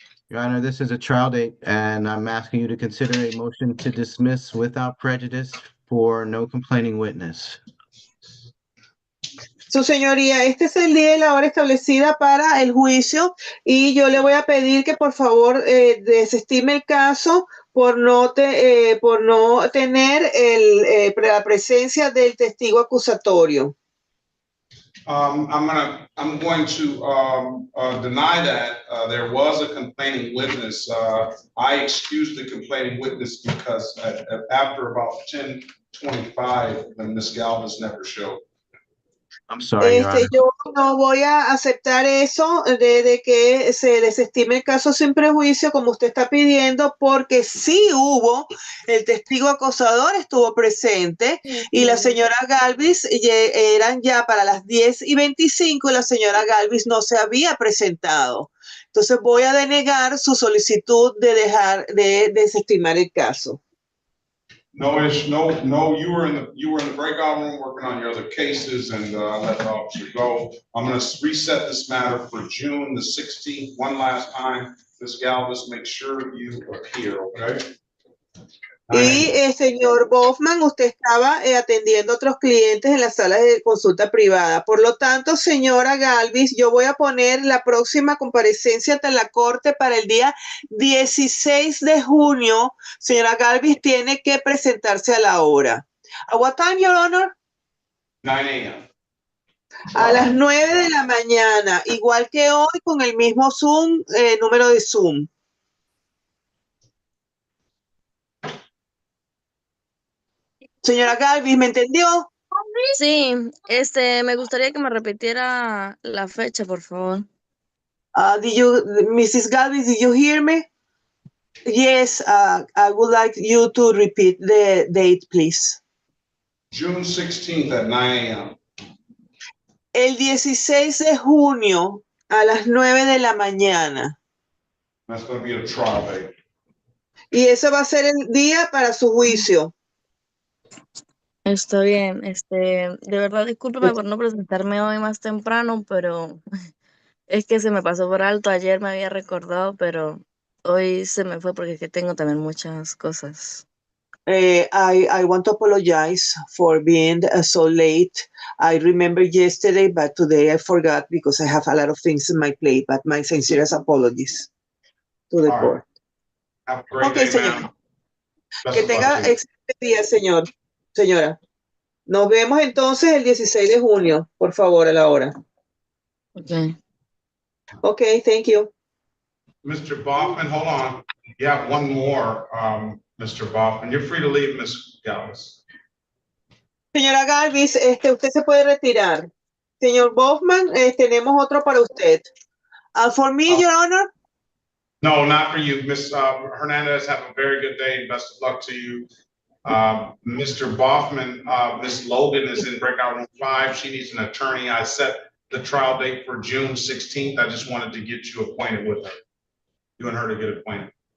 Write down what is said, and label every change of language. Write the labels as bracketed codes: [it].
[en] Your Honor, this is a trial date, and I'm asking you to consider a motion to dismiss without prejudice for no complaining witness. [es] Su señoría, este es el día y la hora establecida para el juicio y yo le voy a pedir que por favor desestime el caso por no tener la presencia del testigo acusatorio. [en] I'm going to deny that there was a complaining witness. I excused the complaining witness because after about 10:25, then Ms. Galvis never showed. I'm sorry, Your Honor. [es] Yo no voy a aceptar eso de que se desestime el caso sin prejuicio como usted está pidiendo, porque sí hubo, el testigo acosador estuvo presente y la señora Galvis eran ya para las 10:25 y la señora Galvis no se había presentado. Entonces voy a denegar su solicitud de desestimar el caso. [en] No, you were in the breakout room working on your other cases and let the officer go. I'm going to reset this matter for June the 16th. One last time, Ms. Galvis, make sure you appear, okay? [es] Y señor Bofman, usted estaba atendiendo a otros clientes en las salas de consulta privada. Por lo tanto, señora Galvis, yo voy a poner la próxima comparecencia ante la corte para el día 16 de junio. Señora Galvis tiene que presentarse a la hora. [en] ¿A what time, Your Honor? 9 a.m. [es] A las 9 de la mañana, igual que hoy con el mismo Zoom, número de Zoom. Señora Galvis, ¿me entendió? Sí, me gustaría que me repitiera la fecha, por favor. [en] Mrs. Galvis, did you hear me? Yes, I would like you to repeat the date, please. June 16th at 9 a.m. [es] El 16 de junio a las 9 de la mañana. [en] That's going to be a trial date. [es] Y ese va a ser el día para su juicio. Está bien, de verdad, discúlpeme por no presentarme hoy más temprano, pero es que se me pasó por alto. Ayer me había recordado, pero hoy se me fue porque es que tengo también muchas cosas. [en] I want to apologize for being so late. I remember yesterday, but today I forgot because I have a lot of things in my plate, but my sincerest apologies to the court. Have a great Okay, day, [es] señor. [en] ma'am. [es] Que tenga excelente día, señora. Nos vemos entonces el 16 de junio, por favor, a la hora. [en] Okay. Okay, thank you. Mr. Baughman, hold on. You have one more, Mr. Baughman. You're free to leave, Ms. Galvis. [es] Señora Galvis, usted se puede retirar. Señor Bofman, tenemos otro para usted. [en] For me, Your Honor. No, not for you. Ms. Hernandez, have a very good day. Best of luck to you. Mr. Baughman, Ms. Logan is in breakout room 5. She needs an attorney. I set the trial date for June 16th. I just wanted to get you acquainted with her. You and her to get acquainted.